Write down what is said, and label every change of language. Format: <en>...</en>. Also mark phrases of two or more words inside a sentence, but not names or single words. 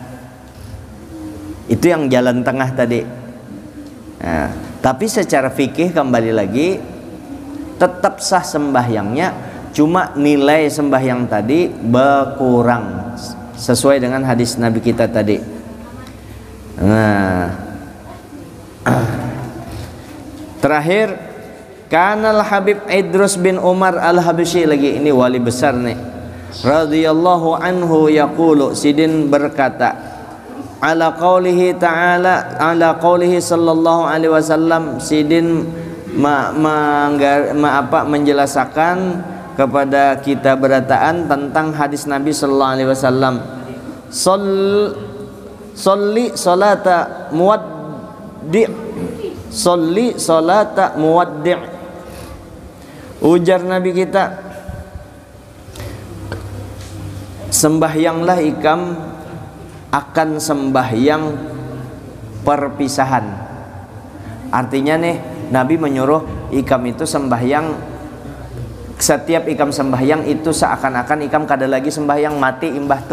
<id>Itu yang jalan tengah tadi. Nah, tapi secara fikih kembali lagi tetap sah sembahyangnya, cuma nilai sembahyang tadi berkurang sesuai dengan hadis Nabi kita tadi. Nah, terakhir, Kanal Habib Idrus bin Umar Al-Habsyi, lagi ini wali besar nih,</id> <ar>رضي الله عنه يقول,</ar> <bjn>sidin berkata,</bjn> <ar>على قوله تعالى على قوله صلى الله عليه وسلم,</ar> <bjn>sidin menjelaskan kepada kita berataan tentang hadis Nabi</bjn> <ar>صلى الله عليه وسلم. صل صلاة مودع صل صلاة مودع'.</ar> <bjn>Ujar Nabi kita, sembahyanglah ikam akan sembahyang perpisahan. Artinya nih, Nabi menyuruh ikam itu sembahyang, setiap ikam sembahyang itu seakan-akan ikam kada lagi sembahyang, mati imbah tuh.</bjn>